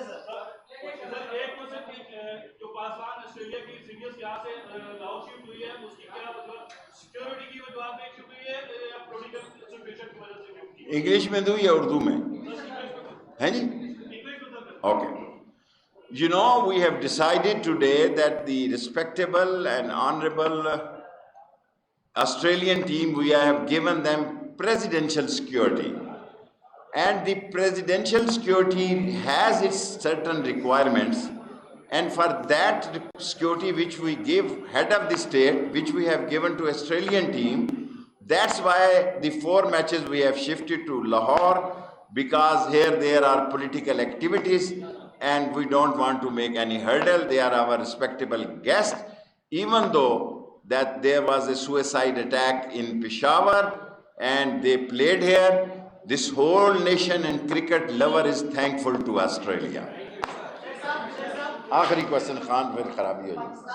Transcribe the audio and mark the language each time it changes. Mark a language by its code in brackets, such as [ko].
[ur] ایک کوشچن جو پاکستان آسٹریلیا کی سینئرز یہاں سے لاہور شفٹ ہوئی ہے اس کی کیا مطلب سیکورٹی کی وجوہات میں شفٹ ہوئی ہے یا پولیٹیکل سچویشن کی وجہ سے شفٹ کی؟ انگلش میں دوں یا اردو میں؟ ہے جی okay. [en] You know, we have decided today that the respectable and honorable Australian team, we have given them presidential security. And the presidential security has its certain requirements. And for that security which we give head of the state, which we have given to Australian team, that's why the 4 matches we have shifted to Lahore, because here there are political activities and we don't want to make any hurdle. They are our respectable guests, even though that there was a suicide attack in Peshawar and they played here. This whole nation and cricket lover is thankful to Australia. [ur] آخری question Khan پھر خرابی ہو جائے.